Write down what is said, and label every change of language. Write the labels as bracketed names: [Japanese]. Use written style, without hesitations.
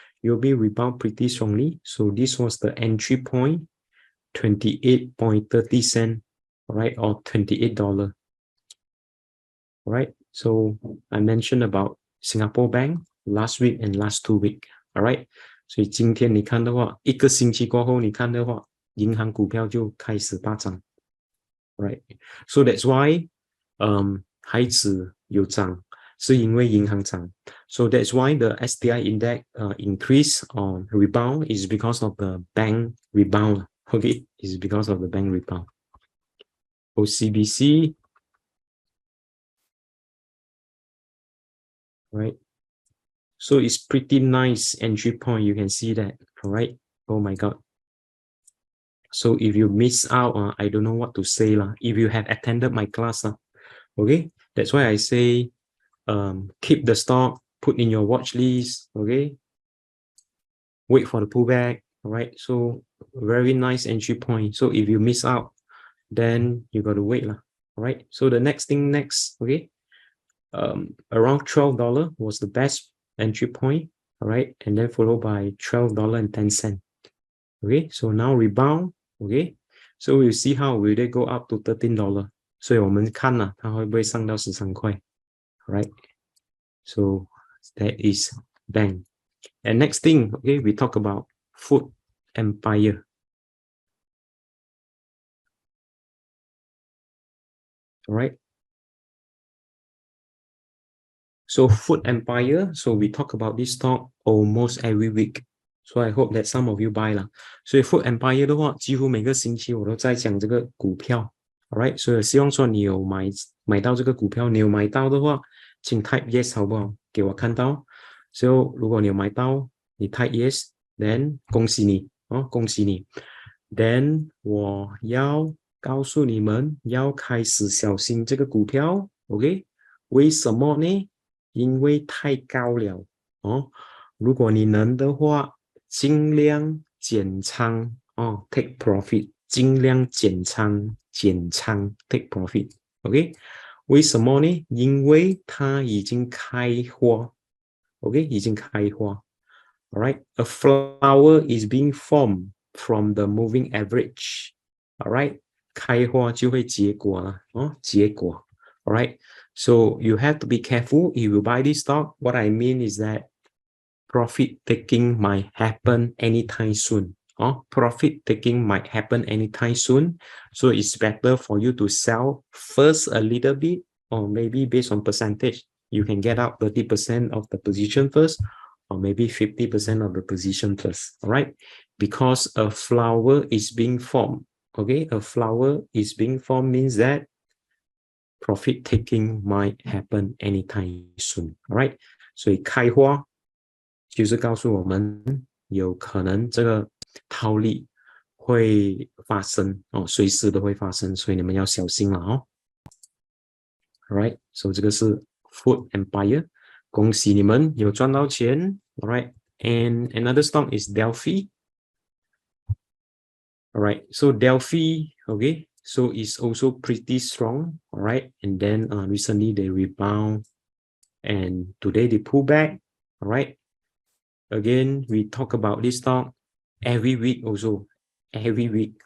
[English] UOB rebound pretty strongly. So this was the entry point, 28.30 cents, right, or $28. All right. So I mentioned about Singapore Bank last week and last 2 weeks. All right. [Chinese] 所以今天你看的话，1个星期过后，你看的话，银行股票就开始大涨。 [English] Right. So that's why [Chinese] 孩子有涨，是因为银行涨。 [English] So that's why the STI index increase or rebound is because of the bank rebound. Okay, is because of the bank rebound. OCBC, right? So it's pretty nice entry point. You can see that, all right? Oh my God. So if you miss out, I don't know what to say lah. If you have attended my class, okay, that's why I say keep the stock, put in your watch list, okay, wait for the pullback, all right? So very nice entry point. So if you miss out, then you got to wait lah, all right? So the next thing next, okay, around $12 was the best entry point, all right, and then followed by $12.10. Okay, so now rebound, okay, so we'll see how will they go up to $13. [Chinese] 所以我们看了它会不会上到13块 right? [English] So that is bank. And next thing, okay, we talk about food empire. All right. So food empire, so we talk about this stock almost every week. So I hope that some of you buy 啦。 [Chinese] 所以 food empire 的话，几乎每个星期我都在讲这个股票。 All right，所以希望说你有买到这个股票，你有买到的话，请 [English] type yes [Chinese] 好不好？给我看到。 So 如果你有买到，你 [English] type yes， [Chinese] then 恭喜你哦，恭喜你。 Then 我要告诉你们，要开始小心这个股票。 OK，为什么呢？因为太高了哦。如果你能的话，尽量减仓哦 ，take profit， 尽量减仓，take profit。OK， 为什么呢？因为它已经开花 ，OK， 已经开花。 [English] All right, a flower is being formed from the moving average. [Chinese] All right， 开花就会结果了哦，结果。 [English] All right, so you have to be careful if you buy this stock. What I mean is that profit taking might happen anytime soon. Profit taking might happen anytime soon. So it's better for you to sell first a little bit, or maybe based on percentage, you can get out 30% of the position first, or maybe 50% of the position first. All right, because a flower is being formed. Okay, a flower is being formed means that profit taking might happen anytime soon. [Chinese] All right， 所以开花就是告诉我们有可能这个套利会发生哦，随时都会发生，所以你们要小心了哦。 All right， 所以这个是 Food Empire， 恭喜你们有赚到钱。 [English] All right，and another stock is Delfi. All right, so Delfi, okay, so it's also pretty strong. All right, and then recently they rebound, and today they pull back. All right, again we talk about this stock every week also, every week.